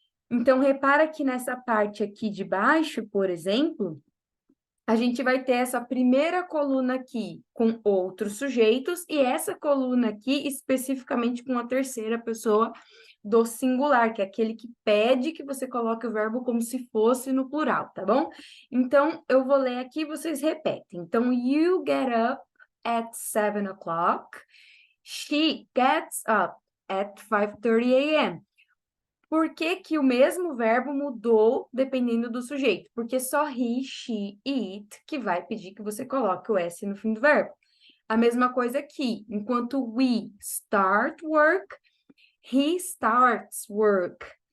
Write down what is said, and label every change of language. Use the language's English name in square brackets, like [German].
[Portuguese] Então, repara que nessa parte aqui de baixo, por exemplo, a gente vai ter essa primeira coluna aqui com outros sujeitos e essa coluna aqui especificamente com a terceira pessoa do singular, que é aquele que pede que você coloque o verbo como se fosse no plural, tá bom? Então, eu vou ler aqui e vocês repetem. Então, [English] you get up at 7 o'clock. She gets up at 5:30 a.m. [Portuguese] Por que que o mesmo verbo mudou dependendo do sujeito? Porque só he, she e it que vai pedir que você coloque o S no fim do verbo. A mesma coisa aqui. Enquanto [English] we start work, he starts work.